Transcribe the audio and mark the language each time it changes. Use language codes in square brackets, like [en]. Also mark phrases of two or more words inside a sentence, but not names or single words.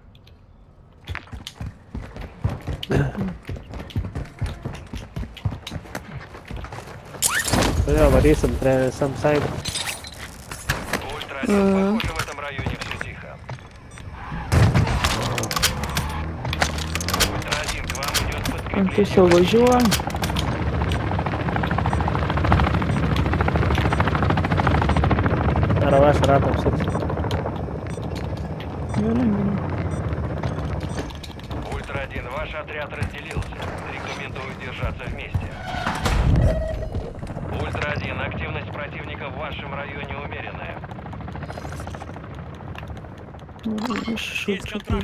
[lt] Jo, varysim prie Samside. [ru] Ультра-1, похоже, в этом районе все тихо. Ультра-1, к вам идет [lt] Ant [ru] подкрепление. [lt] tiesiog važiuoja. Ar aš ratą apsuks. Gerai, gerai. [ru] Ультра-1, ваш отряд разделился. Рекомендую держаться вместе. Ультра-1, активность противника в вашем районе умеренная. [uk] Що [ru] Есть [uk] це [ru] контракт